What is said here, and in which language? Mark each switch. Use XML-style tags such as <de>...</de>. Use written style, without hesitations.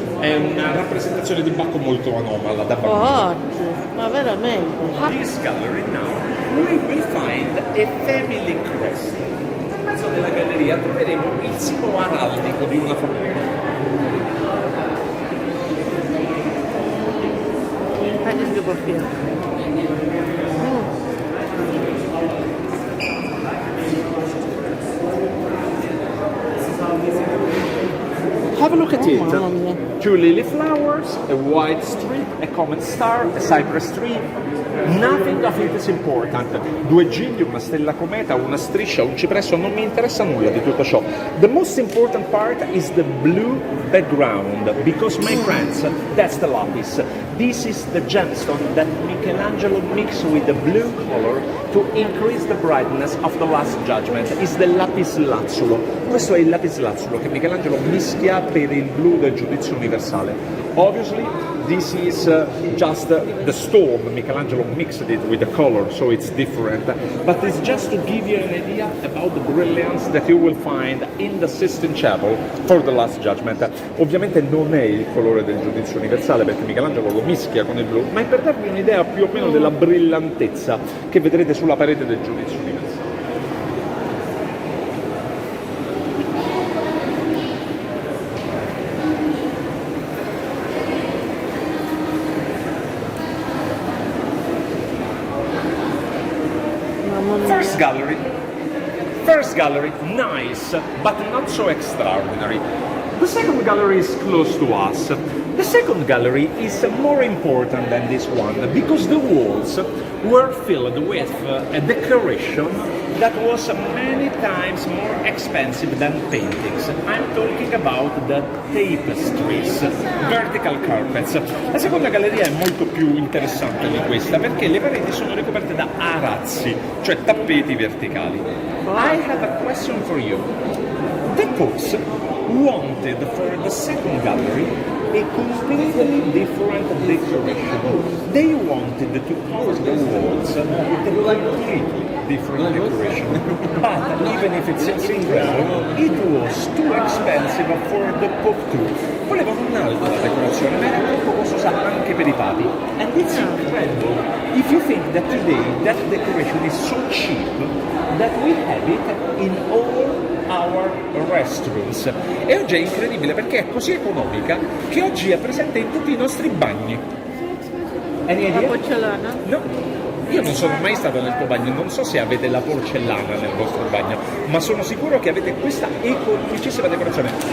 <it>È una rappresentazione di Bacco molto anomala da bambino. Forte, ma veramente.</it> <en>This gallery now we will find a family crest.</en> <it>Nel mezzo della galleria troveremo il simbolo araldico di una famiglia.</it> <en>Have a look at it.</en> <it>mamma mia.</it> <en>2 lily flowers, a white streak, a comet star, a cypress tree. Nothing of it is important.</en> <it>2 gigli, una stella cometa, una striscia, un cipresso, non mi interessa nulla di tutto ciò.</it> <en>The most important part is the blue background, because my friends, that's the lapis. This is the gemstone that Michelangelo mixed with the blue color to increase the brightness of the Last Judgment. Is the lapis lazzulo.</en> <it>Questo è il lapis lazzulo che Michelangelo mischia per il blu del giudizio universale.</it> <en>Obviously, this is just the stone. Michelangelo mixed it with the color, so it's different. But it's just to give you an idea about the brilliance that you will find in the Sistine Chapel for the Last Judgment.</en> <it>Ovviamente non è il colore del giudizio universale perché Michelangelo lo mischia con il blu, ma è per darvi un'idea più o meno della brillantezza che vedrete sulla parete del giudizio universale.</it> <en>First gallery, nice, but not so extraordinary. The second gallery is close to us. The second gallery is more important than this one because the walls were filled with a decoration that was many times more expensive than paintings. I'm talking about the tapestries, vertical carpets.</en> <it>La seconda galleria è molto più interessante di questa perché le pareti sono ricoperte da arazzi, cioè tappeti verticali.</it> <en>I have a question for you. The Popes wanted for the second gallery a completely different decoration. They wanted to cover the walls with a completely different decoration. But even if it seems incredible, it was too expensive for the Pope too.</en> <it>Volevano un'altra decorazione, ma era troppo costosa anche per i papi.</it> <en>And it's incredible if you think that today that decoration is so cheap that we have it in all our restrooms.</en> <it>E oggi è incredibile perché è così economica che oggi è presente in tutti i nostri bagni. La porcellana? No, io non sono mai stato nel tuo bagno, non so se avete la porcellana nel vostro bagno, ma sono sicuro che avete questa economicissima decorazione.</it>